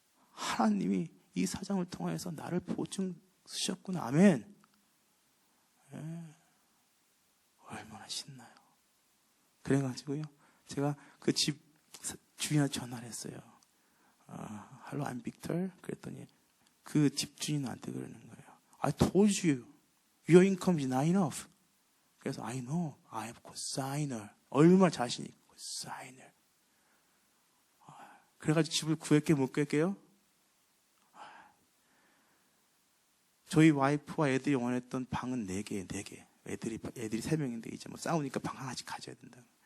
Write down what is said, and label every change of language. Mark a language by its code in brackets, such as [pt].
[ko] 하나님이 이 사장을 통해서 나를 보증 쓰셨구나. 아멘. 얼마나 신나요. 그래가지고요. 제가 그 집 주인한테 전화를 했어요. [en] Hello, I'm Victor. [ko] 그랬더니 그 집주인 나한테 그러는 거예요. [en] I told you, your income is not enough. [ko] 그래서 [en] I know, I have cosigner. [ko] 얼마나 자신 있고 cosigner. 그래가지고 집을 구했게 못 구했게요? 저희 와이프와 애들이 원했던 방은 4개. 애들이 3명인데 이제 뭐 싸우니까 방 하나씩 가져야 된다.